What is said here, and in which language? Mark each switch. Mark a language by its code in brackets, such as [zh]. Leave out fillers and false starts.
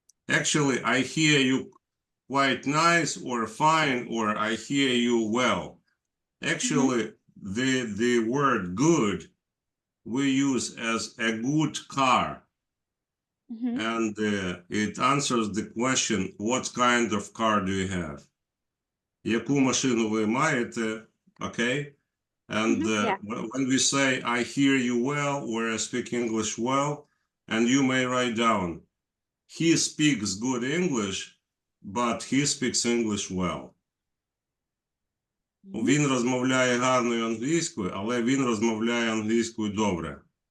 [en] Actually, I hear you quite nice or fine, or I hear you well. Actually, the word good we use as a good car. And it answers the question, what kind of car do you have? [uk] Яку машину ви маєте, okay? [en] And Yeah. when we say, I hear you well, or I speak English well, and you may write down, he speaks good English, but he speaks English well. [uk] Він розмовляє гарною англійською, але він розмовляє англійською добре.